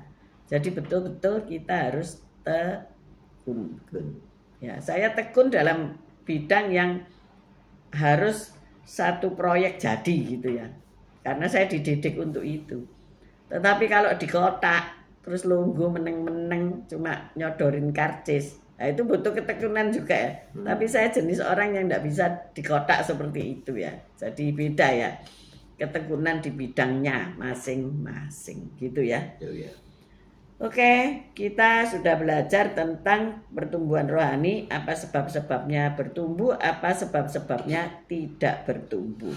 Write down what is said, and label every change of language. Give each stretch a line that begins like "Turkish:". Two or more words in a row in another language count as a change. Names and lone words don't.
Indonesian: Jadi betul-betul kita harus tekun. Ya, saya tekun dalam bidang yang harus satu proyek jadi gitu ya, karena saya dididik untuk itu. Tetapi kalau di kotak terus
Javanese: lungguh meneng-meneng
Indonesian: cuma nyodorin karcis, nah itu butuh ketekunan juga ya. Tapi saya jenis orang yang tidak bisa di kotak seperti itu ya. Jadi beda ya, ketekunan di bidangnya masing-masing gitu ya. Oke, kita sudah belajar tentang pertumbuhan rohani, apa sebab-sebabnya bertumbuh, apa sebab-sebabnya tidak bertumbuh.